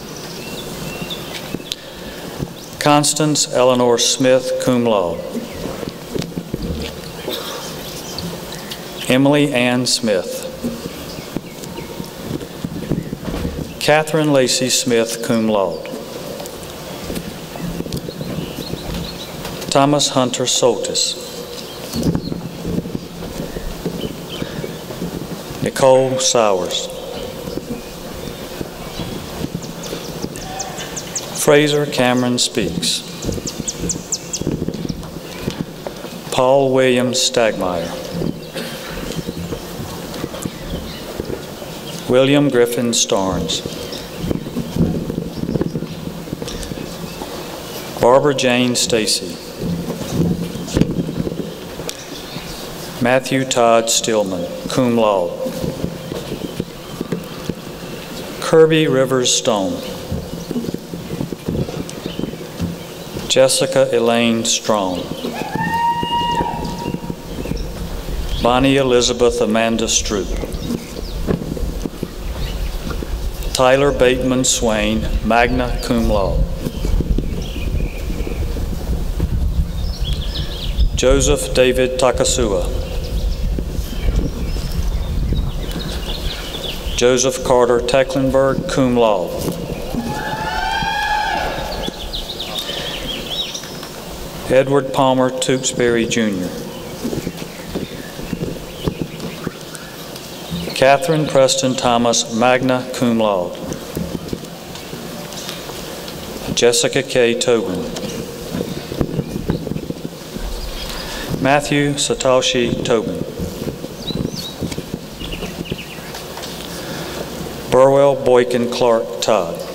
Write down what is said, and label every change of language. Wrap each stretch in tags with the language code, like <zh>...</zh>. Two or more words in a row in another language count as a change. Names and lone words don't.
<en>Constance Eleanor Smith,</en> <la>cum laude.</la> <en>Emily Ann Smith. Catherine Lacey Smith,</en> <la>cum laude.</la> <en>Thomas Hunter Soltis. Nicole Sowers. Fraser Cameron Speaks. Paul William Stagmeyer. William Griffin Starnes. Barbara Jane Stacy. Matthew Todd Stillman,</en> <la>cum laude.</la> <en>Kirby Rivers Stone. Jessica Elaine Strong. Bonnie Elizabeth Amanda Stroop. Tyler Bateman Swain,</en> <la>magna cum laude.</la> <en>Joseph David Takasua. Joseph Carter Tecklenburg,</en> <la>cum laude.</la> <en>Edward Palmer Tewksbury, Jr. Catherine Preston Thomas,</en> <la>magna cum laude.</la> <en>Jessica K. Tobin. Matthew Satoshi Tobin. Burwell Boykin Clark Todd.</en>